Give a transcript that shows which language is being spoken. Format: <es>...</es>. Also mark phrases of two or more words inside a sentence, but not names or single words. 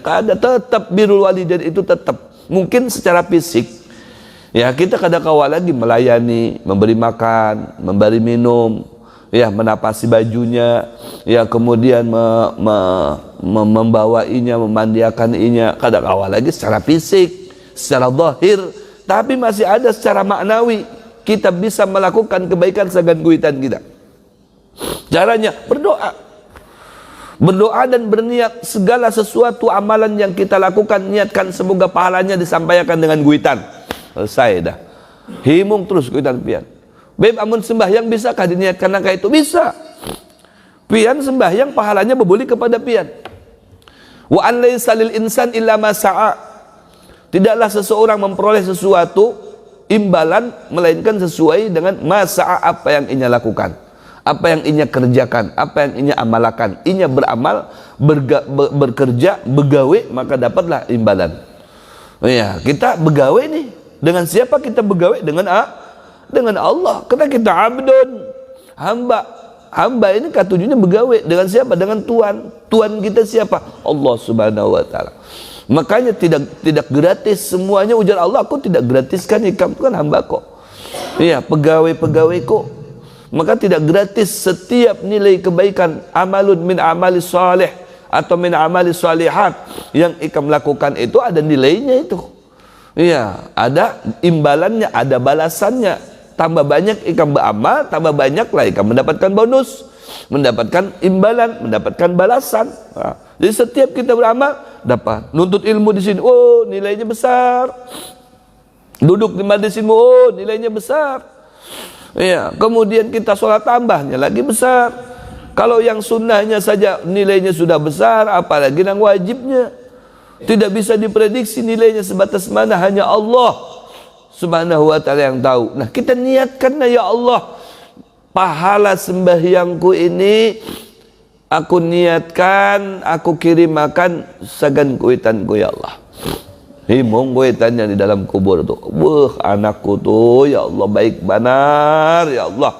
<id>Kada, tetap</id> <ar>بر الوالدين</ar> <id>itu tetap. Mungkin secara fisik ya kita kada kawal lagi melayani, memberi makan, memberi minum, ya menapasi bajunya, ya kemudian membawainya, memandiakannya, kada kawal lagi secara fisik, secara zahir, tapi masih ada secara maknawi kita bisa melakukan kebaikan segan kuitan kita. Caranya berdoa dan berniat segala sesuatu amalan yang kita lakukan, niatkan semoga pahalanya disampaikan dengan kuitan. Selesai dah.</id> <bjn>Himung terus kuitan pian. Beb amun sembahyang bisakah diniatkan angka itu?</bjn> <id>Bisa.</id> <bjn>Pian sembahyang pahalanya berbuli kepada pian.</bjn> <ar>وأن ليس للإنسان إلا ما سعى.</ar> <id>Tidaklah seseorang memperoleh sesuatu imbalan melainkan sesuai dengan</id> <ar>ما سعى,</ar> <id>apa yang ia lakukan, apa yang ia kerjakan, apa yang ia amalkan. Ia beramal, bekerja, begawe, maka dapatlah imbalan. Ya, kita begawe nih. Dengan siapa kita begawe? Dengan Allah. Karena kita abdun, hamba. Hamba ini katujunya begawe dengan siapa? Dengan Tuhan. Tuhan kita siapa? Allah</id> <ar>سبحانه وتعالى.</ar> <id>Makanya tidak gratis semuanya, ujar Allah. Aku tidak gratiskan ikam, itu kan hamba kok. Iya, pegawai kok. Maka tidak gratis setiap nilai kebaikan,</id> <ar>عمل من عمل صالح</ar> <id>atau</id> <ar>من عمل صالحات</ar> <id>yang ikam lakukan itu ada nilainya itu. Iya, ada imbalannya, ada balasannya. Tambah banyak ikam beramal, tambah banyaklah ikam mendapatkan bonus, mendapatkan imbalan, mendapatkan balasan. Nah, jadi setiap kita beramal dapat. Nuntut ilmu di sini, oh nilainya besar. Duduk di majlis ilmu, oh nilainya besar. Ya, kemudian kita sholat tambahnya lagi besar. Kalau yang sunnahnya saja nilainya sudah besar, apalagi yang wajibnya. Tidak bisa diprediksi nilainya sebatas mana, hanya Allah</id> <ar>سبحانه وتعالى</ar> <id>yang tahu. Nah, kita niatkanlah, ya Allah, pahala sembahyangku ini aku niatkan, aku kirimkan sagan kuitanku, ya Allah.</id> <bjn>Himung kuitannya di dalam kubur tuh. Anakku tuh, ya Allah, baik benar, ya Allah.</bjn>